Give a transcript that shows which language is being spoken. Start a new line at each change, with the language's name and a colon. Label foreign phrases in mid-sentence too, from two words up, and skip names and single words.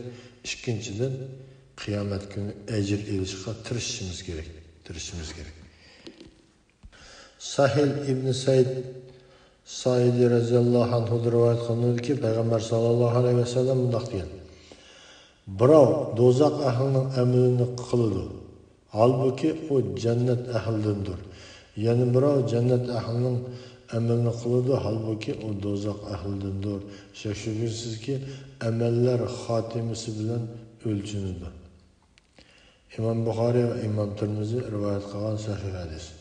Uzbek: İkinchidan qiyomat kuni ajr ilishga tirishimiz kerak. Sahil ibn Said
Arabic: رضي الله عنه
Uzbek: rivoyat qilinadiki, Payg'ambar
Arabic: صلى الله عليه وسلم
Uzbek: bunday degan: birov do'zax ahlining amalini qiladi, halbuki o cennet ahlidandir. Yani birov cennet ahlining amalini qiladi, halbuki o do'zax ahlidandir. Shak-shubhasiz ki amallar xotimasi bilan o'lchanadi. İmam Buxoriy ve İmam Tirmizi rivoyat qilgan sahih hadis.